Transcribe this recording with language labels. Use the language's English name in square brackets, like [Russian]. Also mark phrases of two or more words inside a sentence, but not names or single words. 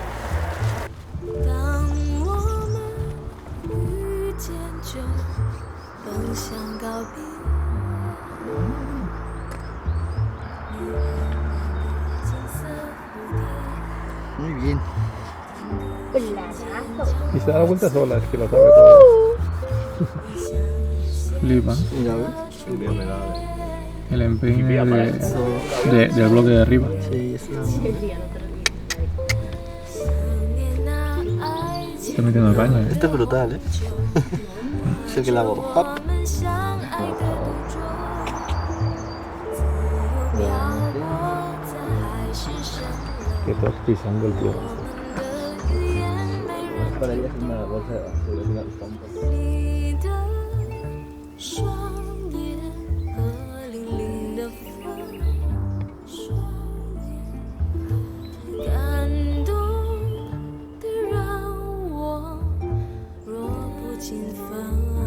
[Chinese] 当我们遇见，就奔向告别。金色蝴蝶。 [Spanish] Muy bien. Y se da la vuelta sola, es que lo sabe todo. Flipa. Mira, ¿ves? El empeine del bloque de arriba. Sí, es una... Está metiendo el baño, ¿eh? Este es brutal, ¿eh? Es el que la hago. ¡Hop! Que estás pisando el tío. Para ella es una bolsa de basura, es una estampa. [Chinese] 你的双眼和粼粼的风，双眼感动的让我弱不禁风。